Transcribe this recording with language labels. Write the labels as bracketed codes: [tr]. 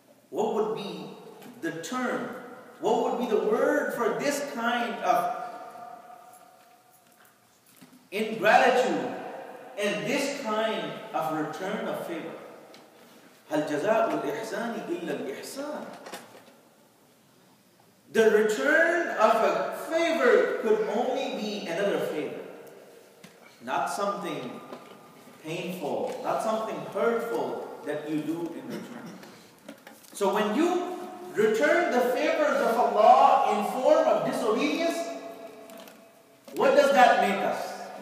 [en] What would be the term? What would be the word for this kind of ingratitude and this kind of return of favor? [ar] هل جزاء الإحسان إلا الإحسان. [en] The return of a favor could only be another favor. Not something painful, not something hurtful that you do in return. So when you return the favors of Allah in form of disobedience, what does that make us?